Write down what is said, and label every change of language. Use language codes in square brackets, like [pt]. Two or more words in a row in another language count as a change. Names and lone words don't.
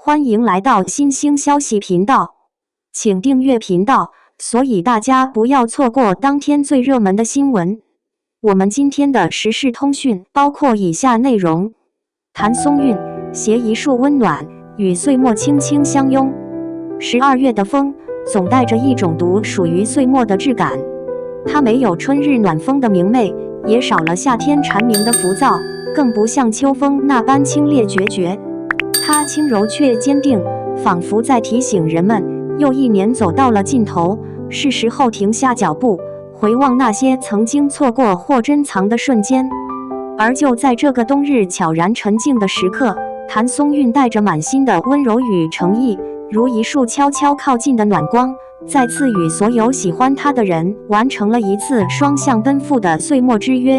[zh] 歡迎來到新興消息頻道，請訂閱頻道，所以大家不要錯過當天最熱門的新聞。我們今天的時事通訊包括以下內容：譚松韻攜一束溫暖，與歲末輕輕相擁。12月的風總帶着一種獨屬於歲末的質感，它沒有春日暖風的明媚，也少了夏天蟬鳴的浮躁，更不像秋風那般清冽決絕。它輕柔卻堅定，仿佛在提醒人們，又一年走到了盡頭，是時候停下腳步，回望那些曾經錯過或珍藏的瞬間。而就在這個冬日悄然沉靜的時刻，譚松韻帶着滿心的溫柔與誠意，如一束悄悄靠近的暖光，再次與所有喜歡他的人完成了一次雙向奔赴的歲末之約。